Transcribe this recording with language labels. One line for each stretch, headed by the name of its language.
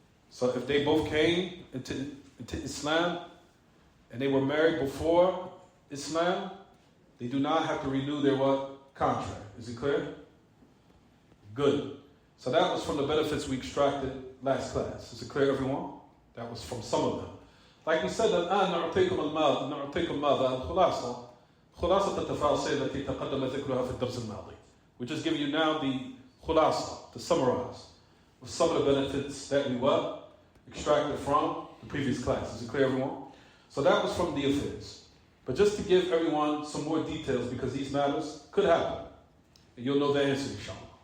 English: So if they both came into Islam and they were married before Islam, they do not have to renew their what? Contract. Is it clear? Good. So that was from the benefits we extracted last class. Is it clear, everyone? That was from some of them. Like we said,
Arabic: الآن نعطيكم ماذا الخلاصة خلاصة التفاصيل التي تقدم ذكرها في الدرس الماضي.
English: We just give you now the khulasa, to summarize, with some of the benefits that we were extracted from the previous class. Is it clear, everyone? So that was from the affairs. But just to give everyone some more details, because these matters could happen, and you'll know the answer, inshallah.